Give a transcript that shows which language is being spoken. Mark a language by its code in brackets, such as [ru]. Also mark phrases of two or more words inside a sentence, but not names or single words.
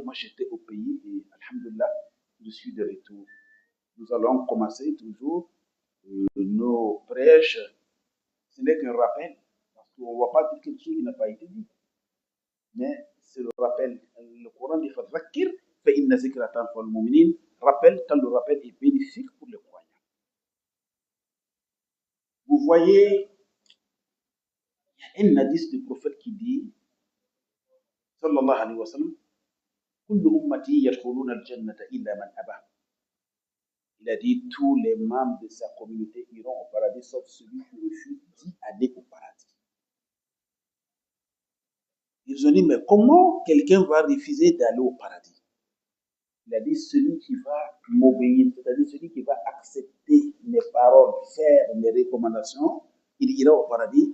[fr] Moi, j'étais au pays et, alhamdoulilah, je suis de retour. Nous allons commencer toujours nos prêches. Ce n'est qu'un rappel, parce qu'on ne va pas dire quelque chose qui n'a pas été dit. Mais c'est le rappel. Le Coran dit [ar] فذكر فإن الذكرى تنفع المؤمنين. [fr] Rappel, quand le rappel est bénéfique pour les croyants. Vous voyez, il y a un hadith du prophète qui dit, [ar] صلى الله عليه وسلم، كل أمتي يدخلون الجنة إلا من أبى. [fr] Il a dit tous les membres de sa communauté iront au paradis sauf celui qui refuse d'y aller au paradis. Ils ont dit, mais comment quelqu'un va refuser d'aller au paradis? Il a dit, celui qui va m'obéir, c'est-à-dire celui qui va accepter mes paroles, faire mes recommandations, il ira au paradis.